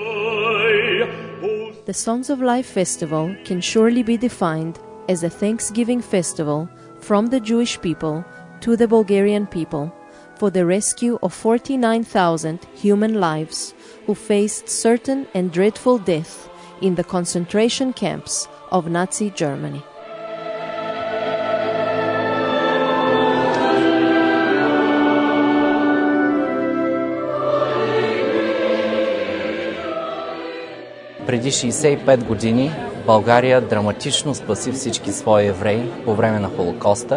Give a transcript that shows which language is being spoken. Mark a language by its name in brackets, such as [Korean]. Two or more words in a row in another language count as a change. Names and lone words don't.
[English] The Songs of Life Festival can surely be defined as a thanksgiving festival from the Jewish people to the Bulgarian people for the rescue of 49,000 human lives who faced certain and dreadful death in the concentration camps of Nazi Germany. [Bulgarian] Преди 65 години България драматично спаси всички свои евреи по време на Холокоста.